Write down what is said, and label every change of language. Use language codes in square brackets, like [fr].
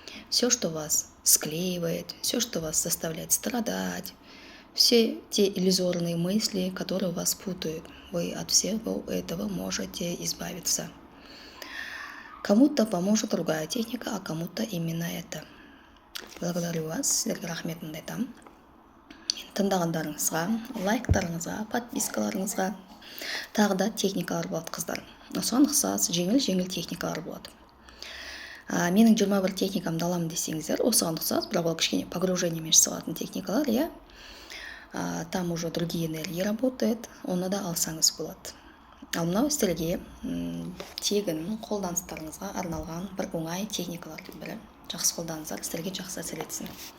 [ru] Все, что вас склеивает, все, что вас заставляет страдать, все те иллюзорные мысли, которые вас путают. Вы от всего этого можете избавиться. Кому-то поможет другая техника, а кому-то именно это. Благодарю вас, [kk] сіздерге рахметімді айтамын. Тыңдағандарыңызға, лайктарыңызға, подпискаларыңызға. Тағы да техникалар болады, қыздар. Осыған ұқсас жеңіл техникалар болады. Менің 21 техникамды аламын десеңіздер, осыған ұқсас, бірақ ол кішкене погружениемен жасалатын техникалар, иә. [ru] Там уже другие энергии работают, [kk] оны да алсаңыз болады. Ал мынау сіздерге тегін қолданыстарыңызға арналған бір оңай техникалардың бірі. Жақсы қолданыңыздар, сіздерге жақсы әсер етсін.